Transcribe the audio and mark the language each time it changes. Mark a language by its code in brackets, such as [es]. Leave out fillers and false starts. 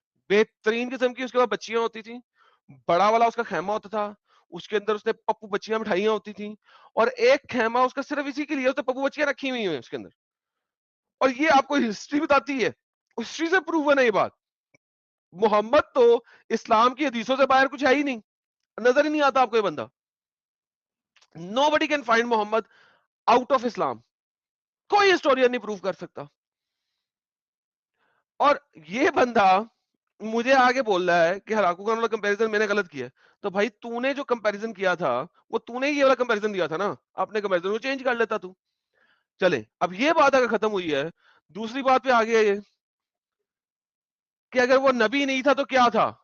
[ur] بہترین قسم کی اس کے بعد بچیاں ہوتی تھیں, بڑا والا اس کا خیمہ ہوتا تھا, اس کے اندر اس نے پپو بچیاں مٹھائیاں ہوتی تھیں, اور ایک خیمہ اس کا صرف اسی کے لیے, اس نے پپو بچیاں رکھی ہوئی ہیں اس کے اندر. اور یہ آپ کو ہسٹری بتاتی ہے, ہسٹری سے پروون ہے یہ بات. محمد تو اسلام کی حدیثوں سے باہر کچھ ہے ہی نہیں, نظر ہی نہیں آتا آپ کو یہ بندہ. [en] nobody can find Muhammad out of Islam. [ur] کوئی ہسٹورین نہیں پروو کر سکتا. اور یہ بندہ مجھے آگے بول رہا ہے کہ ہلاکو خان والا کمپیریزن میں نے غلط کیا. تو بھائی تو نے جو کمپیریزن کیا تھا وہ تو نے یہ والا کمپیریزن دیا تھا نا, اپنے کمپیریزن کو چینج کر لیتا تو. چلے اب یہ بات اگر ختم ہوئی ہے, دوسری بات پہ آگے یہ کہ اگر وہ نبی نہیں تھا تو کیا تھا.